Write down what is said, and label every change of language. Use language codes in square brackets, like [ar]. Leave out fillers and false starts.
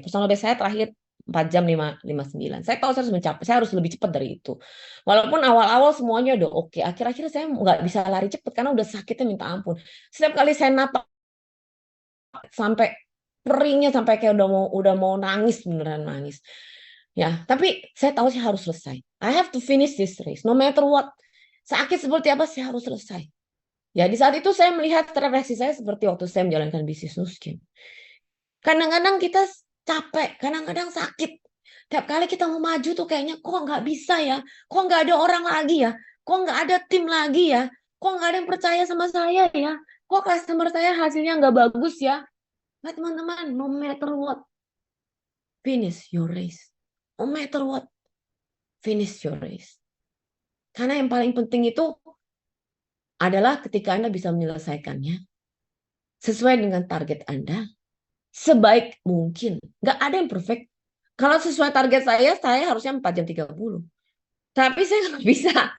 [id] Personal best saya terakhir 4 jam 59. Saya tahu saya harus mencapai, saya harus lebih cepat dari itu. Walaupun awal-awal semuanya udah oke, akhir-akhir saya nggak bisa lari cepat karena udah sakitnya minta ampun. Setiap kali saya napak sampai peringnya, sampai kayak udah mau nangis, beneran nangis. Ya, tapi saya tahu saya harus selesai. [en] I have to finish this race, no matter what. [id] Sakit seperti apa, saya harus selesai. Ya, di saat itu saya melihat refleksi saya seperti waktu saya menjalankan bisnis Nuskin. Kadang-kadang kita capek, kadang-kadang sakit. Tiap kali kita mau maju tuh kayaknya kok nggak bisa ya, kok nggak ada orang lagi ya, kok nggak ada tim lagi ya, kok nggak ada yang percaya sama saya ya, kok customer saya hasilnya nggak bagus ya. Nah teman-teman, [en] no matter what, finish your race. No matter what, finish your race. [id] Karena yang paling penting itu adalah ketika Anda bisa menyelesaikannya sesuai dengan target Anda, sebaik mungkin. Nggak ada yang perfect. Kalau sesuai target saya harusnya 4 jam 30. Tapi saya nggak bisa.